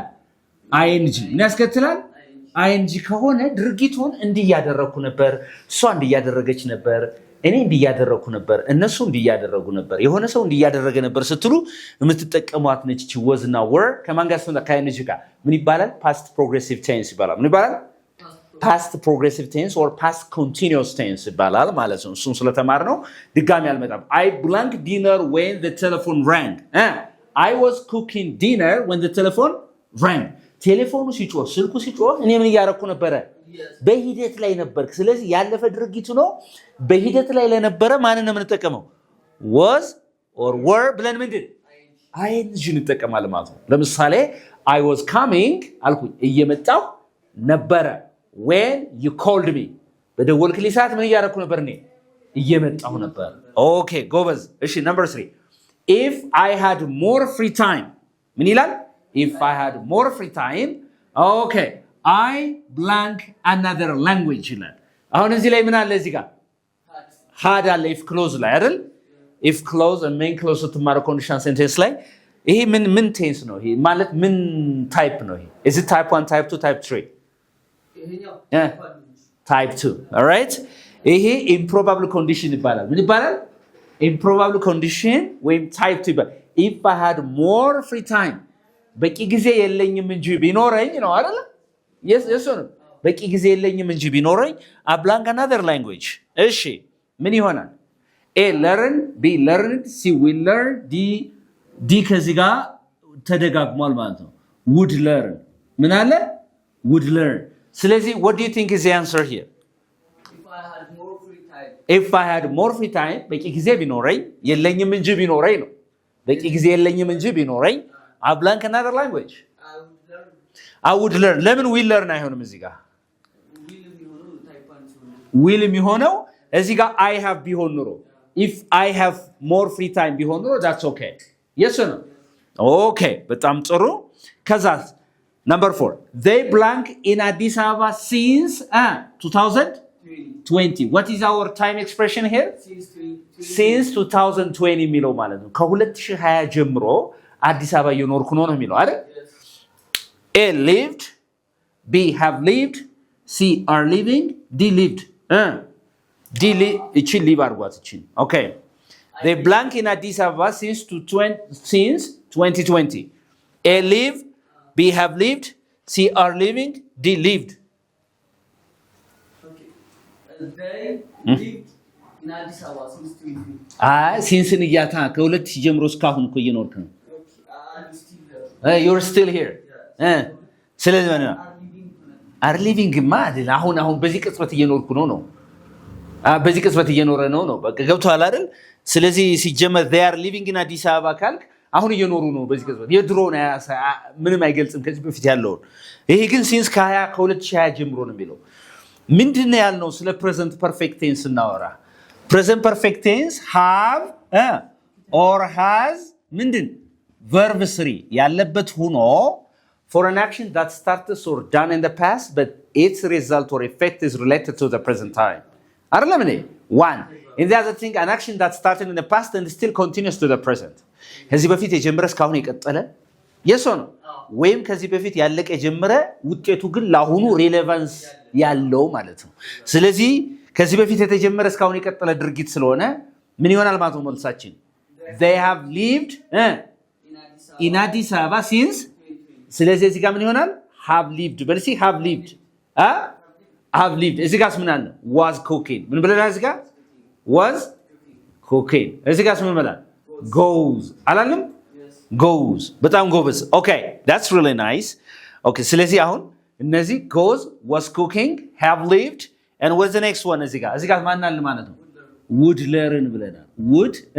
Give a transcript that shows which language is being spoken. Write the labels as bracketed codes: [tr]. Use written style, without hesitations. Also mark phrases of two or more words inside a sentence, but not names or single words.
[am] ing ምን ያስከትላል? ing ከሆነ ድርጊቱን እንዲያደረኩ ነበር፣ እሷ እንዲያደረገች ነበር፣ እኔ እንዲያደረኩ ነበር፣ እነሱ እንዲያደረጉ ነበር፣ የሆነ ሰው እንዲያደረገ ነበር ስትሉ የምትጠቀሟት ነች እቺ was እና were ከማን ጋር ስለሆነ ከing ጋር ምን ይባላል? [en] past progressive tense [am] ይባላል። ምን ይባላል? [en] past progressive tense or past continuous tense [am] ይባላል ማለት ነው። እሱን ስለተማር ነው ድጋሚ አልመጣም። [en] I blank dinner when the telephone rang. I was cooking dinner when the telephone rang. [am] ቴሌፎኑ ሲጮህ ስልኩ ሲጮህ እኔ ምን እያደረኩ ነበረ? በሂደት ላይ ነበርክ። ስለዚህ ያለፈ ድርጊቱ ነው። በሂደት ላይ ለነበረ ማንን ነው የምንጠቀመው? [en] was or were [am] ብለን ምንድን ing እንጠቀማለን ማለት ነው። ለምሳሌ [en] I was coming [am] አልኩኝ እየመጣሁ ነበረ [en] when you called me [am] በደወልክልኝ ሰዓት ምን እያደረኩ ነበር? እኔ እየመጣሁ ነበር። Okay ጎበዝ። እሺ [en] number 3 if I had more free time [am] ምን ይላል? [en] if I had more free time okay I blank another language [am] ይላል። አሁን እዚህ ላይ ምን አለ? እዚህ ጋር had አለ [en] if clause [am] ላይ አይደል? [en] if clause and main clause ስትማሩ conditional sentence [am] ላይ ይሄ ምን ቴንስ ነው? ይሄ ማለት ምን ታይፕ ነው? ይሄ [en] is it type 1 type 2 type 3? type 2 all right ይሄ improbable condition [am] ይባላል። ምን ይባላል? [en] improbable condition [am] ወይም type 2 ይባላል። [en] if I had more free time [am] በቂ ጊዜ የለኝም እንጂ ቢኖረኝ ነው አይደል? yes ነው በቂ ጊዜ የለኝም እንጂ ቢኖረኝ [en] I blank another language [am] እሺ ምን ይሆናል? [en] a learn b learned c will learn d [am] ከዚህ ጋር ተደጋግሟል ማለት ነው። [en] would learn [am] ምን አለ? [en] would learn [am] ስለዚህ [en] what do you think is the answer here? if I had more free time [am] በቂ ጊዜ ቢኖረኝ የለኝም እንጂ ቢኖረኝ ነው በቂ ጊዜ የለኝም እንጂ ቢኖረኝ [en] I would learn another language. I would learn. ለምን will learn [am] አይሆንም እዚህ ጋር? [en] will [am] የሚሆነው እዚህ ጋር [en] I have [am] ቢሆን ኑሮ [en] if I have more free time [am] ቢሆን ኑሮ [en] that's okay. yes or no? okay [am] በጣም ጥሩ ከዛ [en] number 4 they blank in Addis Ababa since 2020. what is our time expression here? [am] since 2020 የሚለው ማለት ነው ከ2020 ጀምሮ አዲስ አበባ እየኖርኩ ነው የሚለው አይደል? [en] A lived, B have lived, C are living, D lived. [am] እቺ live አድርጓት እቺ okay. [en] they blank in Addis Ababa since 2020. A live, B have lived, C are living, D lived. okay. they lived in Addis Ababa since 2020. [am] ሲንስን እያታ ከ2000 ጀምሮ እስካሁን እኮ እየኖርክ ነው [en] you're still here. [am] ስለዚህ ማለት ነው [en] are living [am] ማለት አሁን በዚህ ቅጽበት እየኖርኩ ነው በዚህ ቅጽበት እየኖረ ነው በቃ ገብቷል አይደል? ስለዚህ ሲጀመር [en] they are living in Addis Ababa [am] ካልክ አሁን እየኖሩ ነው በዚህ ቅጽበት የድሮ ነው ምንም አይገልጽም ከዚህ በፊት ያለው ይሄ ግን since ከ2020 ጀምሮ ነው የሚለው ምንድነው ያልነው ስለ [en] present perfect tense [am] እናወራ [en] present perfect tense have or has [am] ምንድን [en] verb 3 [am] ያለበት ሆኖ [en] for an action that started or done in the past but its result or effect is related to the present time. [am] አይደለም እንዴ? [en] one in the other thing an action that started in the past and still continues to the present. [am] ከዚህ በፊት የጀመረ እስካሁን የቀጠለ [en] yes or no? [am] ወይም ከዚህ በፊት ያለቀ የጀመረ ውጤቱ ግን ለአሁኑ ሪሌቫንስ ያለው ማለት ነው። ስለዚህ ከዚህ በፊት የተጀመረ እስካሁን የቀጠለ ድርጊት ስለሆነ ምን ይሆናል ማለት ነው መልሳችን? [en] they have lived in Addis Ababa since [am] ስለዚህ እዚህ ጋር ምን ይሆናል [en] have lived በልሲ have lived [am] እዚህ ጋር ምን አለ [en] was cooking [am] ምን ብለናል እዚህ ጋር [en] was cooking [am] እዚህ ጋር ምን ብለናል [en] goes [am] አላለም [en] goes [am] በጣም ጎበዝ [en] okay that's really nice okay [am] ስለዚህ አሁን እነዚህ [en] goes was cooking have lived and what's the next one [am] እዚህ ጋር ማን አለ ማለት ነው [en] would learn [am] ብለናል [en] would